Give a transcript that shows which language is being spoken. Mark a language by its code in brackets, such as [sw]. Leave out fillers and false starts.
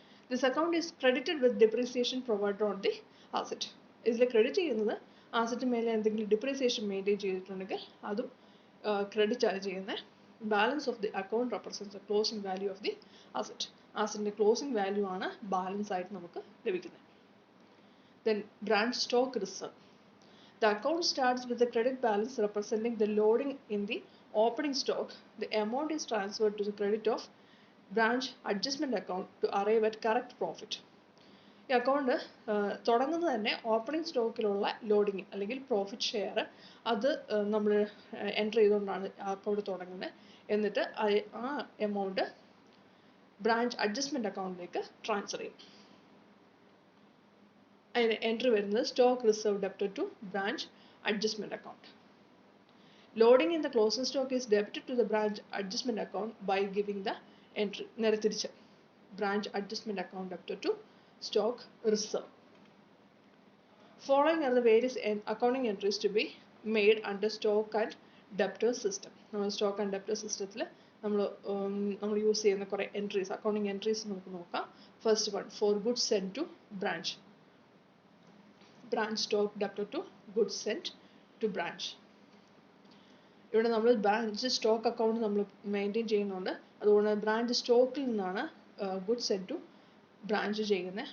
[en] This account is credited with depreciation provided on the asset. [ml] ഇതിൽ credit ചെയ്യുന്നത് അസറ്റിന് മേലെ എന്തെങ്കിലും ഡിപ്രീസിയേഷൻ മെയിൻറ്റെയിൻ ചെയ്തിട്ടുണ്ടെങ്കിൽ അതും ക്രെഡിറ്റ് ആണ് ചെയ്യുന്നത്. [en] Balance of the account represents the closing value of the asset. [ml] അസറ്റിൻ്റെ closing value ആണ് ബാലൻസ് ആയിട്ട് നമുക്ക് ലഭിക്കുന്നത്. [en] Then branch stock reserve. The account starts with the credit balance representing the loading in the opening stock. The amount is transferred to the credit of branch adjustment account to arrive at correct profit. [ml] ഈ account തുടങ്ങുന്നത് തന്നെ opening സ്റ്റോക്കിലുള്ള loading അല്ലെങ്കിൽ profit share അത് നമ്മൾ enter ചെയ്തുകൊണ്ടാണ് ആ account തുടങ്ങുന്നത്. എന്നിട്ട് ആ എമൗണ്ട് ബ്രാഞ്ച് അഡ്ജസ്റ്റ്മെൻറ്റ് അക്കൗണ്ടിലേക്ക് ട്രാൻസ്ഫർ ചെയ്യും. അതിന് എൻട്രി വരുന്നത് stock reserve debited two branch adjustment account. [en] Loading in the closing stock is debited to the branch adjustment account by giving the entry. [ml] നേരെ തിരിച്ച് branch adjustment account debited to stock reserve. [en] Following are the various accounting entries to be made under stock and debtor system. [ml] നമ്മൾ stock and debtor സിസ്റ്റത്തിൽ നമ്മൾ use ചെയ്യുന്ന കുറേ entries, accounting entries നമുക്ക് നോക്കാം. [en] First one, for goods send to branch. Branch stock debtor to goods send to branch. [ml] ഇവിടെ നമ്മൾ branch stock account നമ്മൾ മെയിൻറ്റെയിൻ ചെയ്യുന്നുണ്ട്. അതുകൊണ്ട് ബ്രാഞ്ച് സ്റ്റോക്കിൽ നിന്നാണ് ഗുഡ്സ് സെൻഡ് ടു ബ്രാഞ്ച് ചെയ്യുന്നത്.